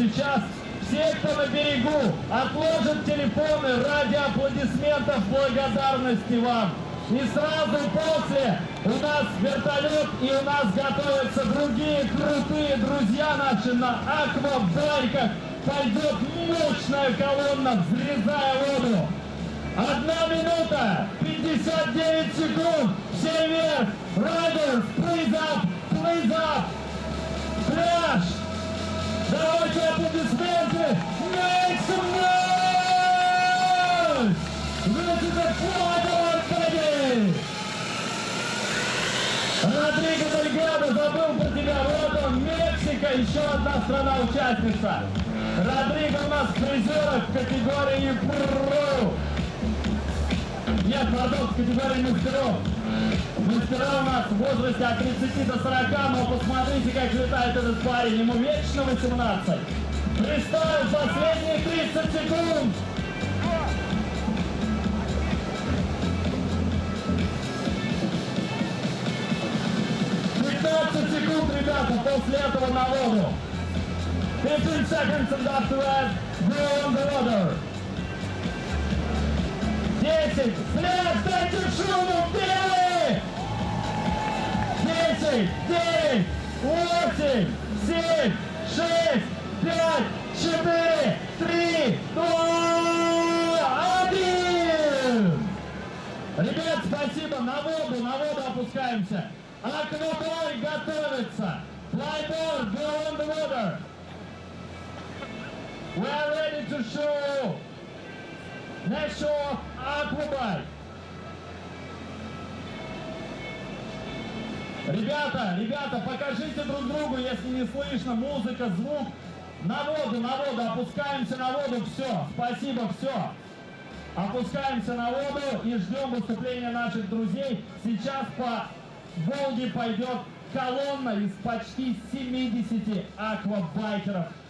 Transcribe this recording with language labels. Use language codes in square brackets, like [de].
[ru] Сейчас все, кто на берегу, отложат телефоны ради аплодисментов благодарности вам. И сразу после у нас вертолет, и у нас готовятся другие крутые друзья наши на аквабайках. Пойдет мощная колонна, взрезая воду. 1 минута, 59 секунд. Все вверх. [en] Riders, please up, please up. [ru] Пляж. Давайте аплодисменты. [en] Make some noise. This is a flyboard, baby. [ru] Родриго Дельгадо, забыл про тебя. Вот он, Мексика, еще одна страна-участница. Родриго у нас призер в категории Pro. Нет, пардон, в категории мастеров. Мастера у нас в возрасте от 30 до 40, но посмотрите, как летает этот парень. Ему вечно 18. Представил последние 30 секунд. Секунд, ребята, после этого на воду. [en] 15 seconds and after that, go on the water. [ru] 10, вслед, дайте шуму, вперед! 10, 9, 8, 7, 6, 5, 4, 3, 2, 1! Ребят, спасибо, на воду опускаемся. Аквабой готовится. [en] Flyboard, go on the water. We are ready to show next show Aquabike. [ru] Ребята, покажите друг другу, если не слышно, музыка, звук. На воду, опускаемся на воду, все, спасибо, все. Опускаемся на воду и ждем выступления наших друзей. Сейчас по Волге пойдет колонна из почти 70 аквабайкеров.